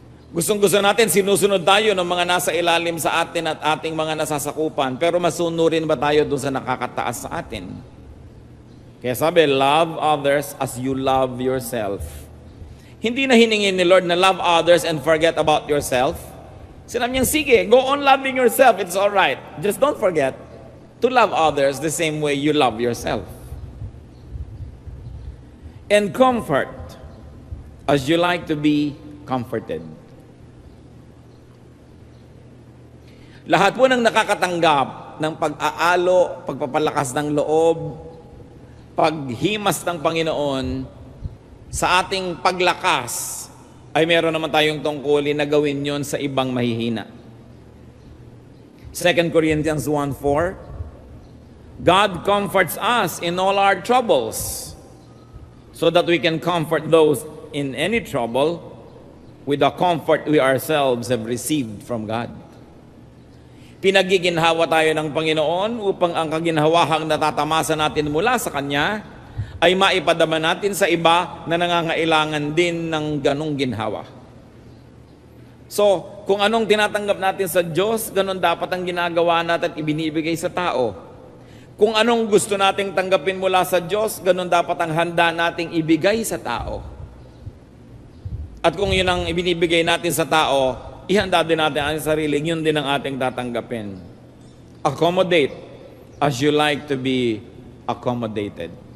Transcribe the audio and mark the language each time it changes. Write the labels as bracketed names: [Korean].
[Filipino] Gustong-gusto natin, sinusunod tayo ng mga nasa ilalim sa atin at ating mga nasasakupan, pero masunurin ba tayo doon sa nakakataas sa atin? Kaya sabi, [English] love others as you love yourself. [Filipino] Hindi na hiningin ni Lord na [English] love others and forget about yourself. [Filipino] Sinabi niya, sige, [English] go on loving yourself, it's all right. Just don't forget to love others the same way you love yourself. And comfort as you like to be comforted. [Filipino] Lahat po ng nakakatanggap ng pag-aalo, pagpapalakas ng loob, paghimas ng Panginoon sa ating paglakas ay meron naman tayong tungkulin na gawin yon sa ibang mahihina. [English] 2 Corinthians 1:4, God comforts us in all our troubles so that we can comfort those in any trouble with the comfort we ourselves have received from God. [Filipino] Pinagiginhawa tayo ng Panginoon upang ang kaginhawahang natatamasa natin mula sa Kanya ay maipadama natin sa iba na nangangailangan din ng ganong ginhawa. So, kung anong tinatanggap natin sa Diyos, ganon dapat ang ginagawa natin at ibinibigay sa tao. Kung anong gusto nating tanggapin mula sa Diyos, ganon dapat ang handa nating ibigay sa tao. At kung yun ang ibinibigay natin sa tao, ihanda din natin ang sarili, yun din ang ating tatanggapin. [English] Accommodate as you like to be accommodated.